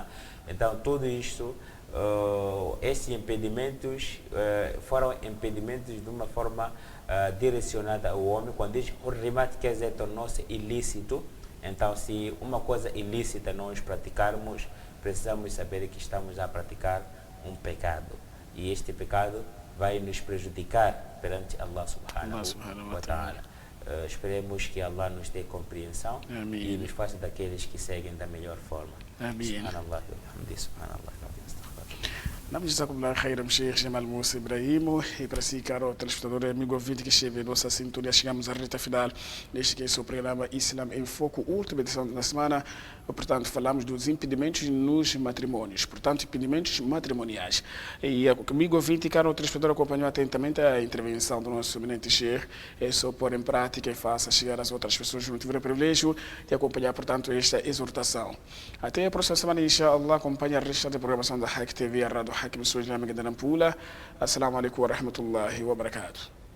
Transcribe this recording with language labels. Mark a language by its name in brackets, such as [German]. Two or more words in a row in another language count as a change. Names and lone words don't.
[Portuguese] Então, tudo isto, esses impedimentos foram impedimentos de uma forma direcionada ao homem. Quando diz hurrimat, quer dizer, tornou-se ilícito. Então, se uma coisa ilícita nós praticarmos, precisamos saber que estamos a praticar um pecado. E este pecado vai nos prejudicar perante Allah [Arabic] سبحانه وتعالى. [Portuguese] Esperemos que Allah nos dê compreensão. Amém. E nos faça daqueles que seguem da melhor forma. Amém. [Arabic] سبحان الله وبحمده، سبحان الله وبحمده. جزاكم الله خيرا, Sheikh Jamal Musa Ibrahim. [Portuguese] E para si, caro telespectador e amigo ouvinte que esteve em nossa sintonia, chegamos à reta final deste que é o programa Islam em Foco, última edição da semana. Portanto, falamos dos impedimentos nos matrimônios, portanto, impedimentos matrimoniais. E comigo ouvinte, caro telespectador, acompanhou atentamente a intervenção do nosso eminente Sheikh. É só pôr em prática e faça chegar às outras pessoas que não tiveram o privilégio de acompanhar, portanto, esta exortação. Até a próxima semana, inshallah, acompanhe a resta da programação da Hack TV, a Rádio Hack Missões Islâmica de Nampula. [Arabic] السلام عليكم ورحمة الله وبركاته.